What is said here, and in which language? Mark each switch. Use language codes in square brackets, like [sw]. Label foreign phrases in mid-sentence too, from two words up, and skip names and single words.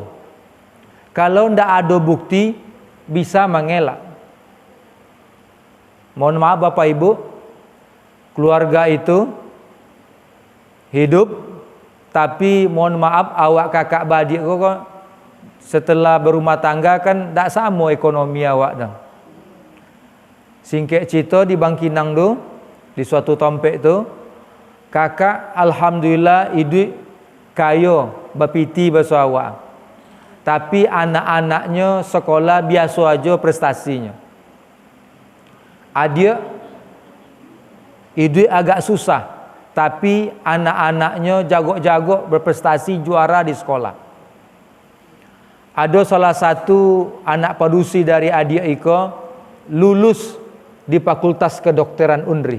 [id] Kalau ndak ada bukti bisa mengelak. [min] Mohon maaf Bapak Ibu, keluarga itu hidup tapi mohon maaf awak kakak beradik kok setelah berumah tangga kan ndak sama ekonomi awak dah. Singkek cerita di Bangkinang tu, di suatu tompek tu, kakak alhamdulillah hidup kaya, bapiti bahasa awak. [id] Tapi anak-anaknya sekolah biasa aja prestasinya. Adik hidup agak susah, tapi anak-anaknya jago-jago berprestasi juara di sekolah. Ada salah satu anak padusi dari adik Iko lulus di Fakultas Kedokteran Unri.